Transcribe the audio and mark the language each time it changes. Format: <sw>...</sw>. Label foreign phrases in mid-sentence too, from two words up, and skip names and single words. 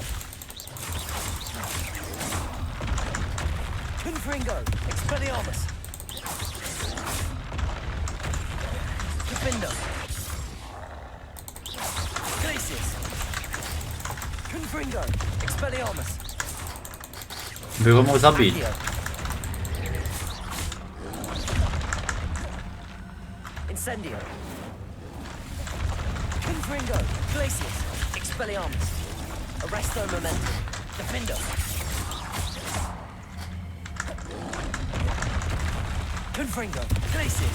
<cs>Confringo. Expelliarmus. Defender. Glacius. Confringo. Expelliarmus. Bych ho mohl zabít. Incendio. Confringo. Glacius. Expelliarmus. Arresto momentum. Defendo. Confringo. Glacius.</cs>